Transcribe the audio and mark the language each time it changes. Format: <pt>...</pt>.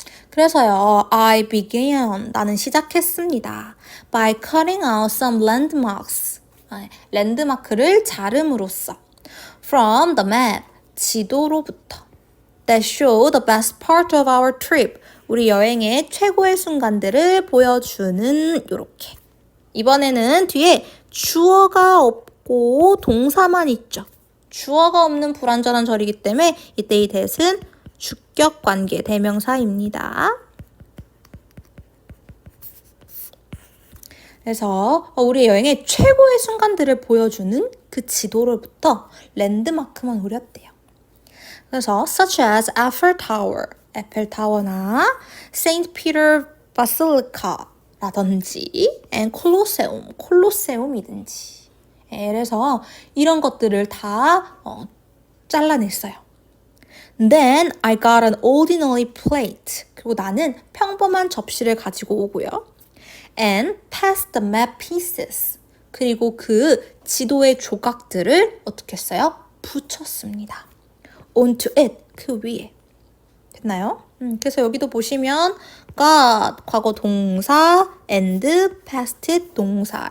<ko>그래서요,</ko> <en>I began,</en> <ko>나는 시작했습니다.</ko> <en>By cutting out some landmarks.</en> <ko>랜드마크를 자름으로써.</ko> <en>From the map,</en> <ko>지도로부터.</ko> <en>That show the best part of our trip.</en> <ko>우리 여행의 최고의 순간들을 보여주는 요렇게. 이번에는 뒤에 주어가 없고 동사만 있죠. 주어가 없는 불완전한 절이기 때문에 이때 이 that은 주격 관계 대명사입니다. 그래서 우리 여행의 최고의 순간들을 보여주는 그 지도로부터 랜드마크만 우렸대요. 그래서</ko> <en>such as</en> <ko>Eiffel Tower, 에펠타워나 Saint Peter Basilica라든지 and Colosseum, 콜로세움이든지. 그래서 이런 것들을 다 잘라냈어요.</ko> <en>Then I got an ordinary plate.</en> <ko>그리고 나는 평범한 접시를 가지고 오고요.</ko> <en>And passed the map pieces.</en> <ko>그리고 그 지도의 조각들을 어떻게 했어요? 붙였습니다.</ko> <en>onto it,</en> <ko>그 위에. 됐나요? 그래서 여기도 보시면 got, 과거 동사, and past it 동사.</ko>